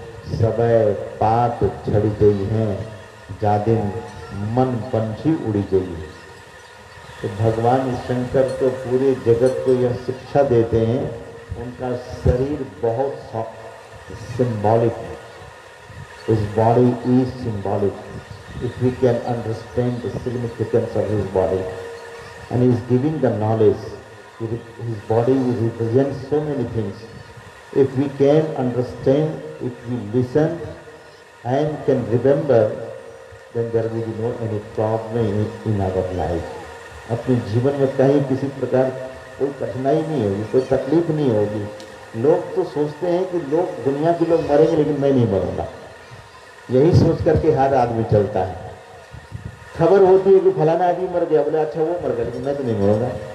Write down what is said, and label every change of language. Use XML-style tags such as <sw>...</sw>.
<hi>सबय पात छड़ी गई हैं, जादिन मन पंछी उड़ी गई है। तो भगवान शंकर तो पूरे जगत को यह शिक्षा देते हैं, उनका शरीर बहुत सिंबॉलिक है।</hi> <en>His body is symbolic. If we can understand the significance of his body, and he is giving the knowledge, his body represents so many things. If we can understand, if we listen and can remember, then there will be no any problem in our life.</en> <hi>अपने जीवन में कहीं किसी प्रकार कोई कठिनाई नहीं होगी, कोई तकलीफ नहीं होगी। लोग तो सोचते हैं कि लोग, दुनिया के लोग मरेंगे लेकिन मैं नहीं मरूंगा, यही सोच करके हर आदमी चलता है। खबर होती है कि फलाना आदमी मर गया, बोले अच्छा वो मर गया लेकिन मैं तो नहीं मरूंगा।</hi>